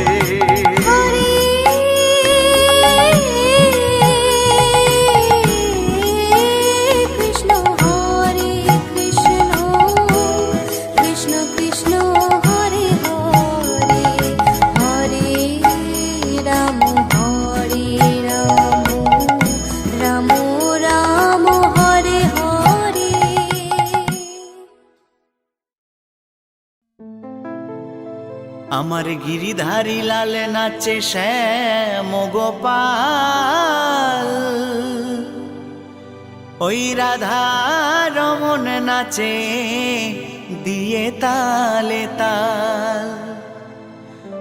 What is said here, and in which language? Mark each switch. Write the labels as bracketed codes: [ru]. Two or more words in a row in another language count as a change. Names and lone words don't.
[sa] হরে কৃষ্ণ কৃষ্ণ হরে হরে, হরে রাম রাম রাম হরে হরে। [bn] আমার গিরিধারী লাল নাচে শ্যাম গোপাল, ওই রাধা রমন নাচে দিয়ে তালে তাল।